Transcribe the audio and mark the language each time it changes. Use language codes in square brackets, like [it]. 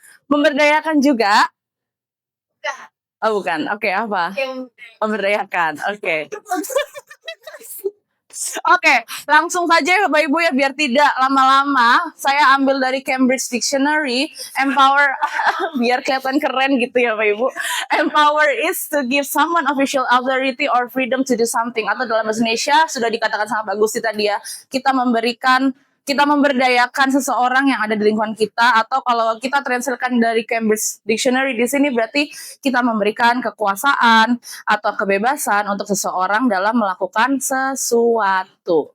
[id] Memberdayakan juga? Oh bukan. Oke, apa? Memberdayakan. Oke. Oke, langsung saja ya Bapak Ibu ya biar tidak lama-lama. Saya ambil dari Cambridge Dictionary, empower biar kelihatan keren gitu ya Bapak Ibu. [en] Empower is to give someone official authority or freedom to do something. [id] Atau dalam bahasa Indonesia sudah dikatakan sama Pak Gusti tadi ya, kita memberdayakan seseorang yang ada di lingkungan kita, atau kalau kita translatekan dari Cambridge Dictionary di sini berarti kita memberikan kekuasaan atau kebebasan untuk seseorang dalam melakukan sesuatu.